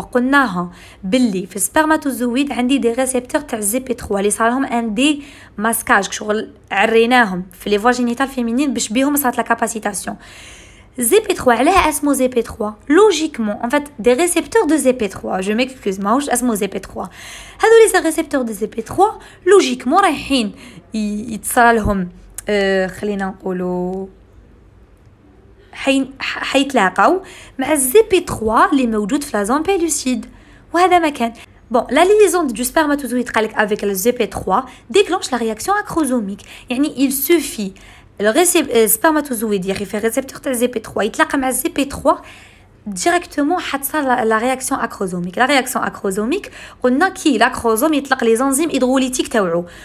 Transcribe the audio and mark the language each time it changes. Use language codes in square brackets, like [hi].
[ar] قلناها باللي في السبرماتوزويد عندي des récepteurs تاع ZP3 اللي صار لهم ان دي ماسكاج، شغل عريناهم في لي فوا جينيتال فيمينين باش بيهم صارت لا كاباسيتاسيون. [fr] ZP3 [ar] علاه اسمه [fr] ZP3 logiquement en fait des récepteurs de ZP3. je m'excuse [ar] ماهوش اسمه [fr] ZP3. [ar] هذو لي [fr] récepteurs de ZP3 logiquement [ar] رايحين يتصرى لهم خلينا نقولوا حيتلاقاو مع ZP3 اللي موجود في لا زون بيلوسيد، وهذا مكان. [fr] Bon, la liaison du spermatozoïde avec le ZP3 déclenche la réaction acrosomique. [ar] يعني [fr] il suffit [ar] السبرماتوزويد يخي ريسبتور تاع ZP3 يتلاقى مع ZP3 ديريكتومون حتصار لا رياكسيون اكروزوميك. لا رياكسيون اكروزوميك قلنا كي لاكروزوم يطلق لي زنزيم هيدروليتيك تاوعو.